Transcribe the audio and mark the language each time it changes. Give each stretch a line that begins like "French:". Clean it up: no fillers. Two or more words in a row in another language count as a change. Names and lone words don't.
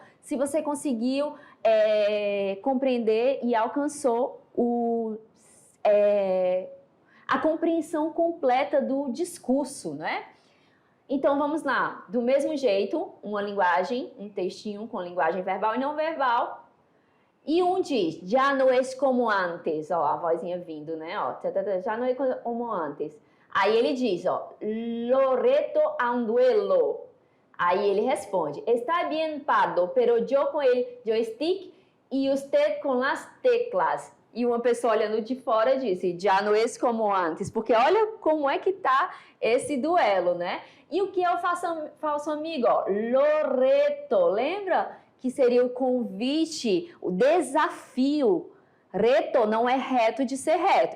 Portuguese: Se você conseguiu compreender e alcançou a compreensão completa do discurso, né? Então, vamos lá. Do mesmo jeito, uma linguagem, um textinho com linguagem verbal e não verbal. E um diz, já não é como antes. Ó, a vozinha vindo, né? Ó, já não é como antes. Aí ele diz, ó,
Spanish: lo reto a un duelo.
Portuguese: Aí ele responde,
Spanish: está bien, Pardo, pero yo con el joystick y usted con las teclas.
Portuguese: E uma pessoa olhando de fora disse, já não é como antes, porque olha como é que tá esse duelo, né? E o que é o falso amigo?
Spanish: Lo reto,
Portuguese: lembra? Que seria o convite, o desafio. Reto não é reto de ser reto.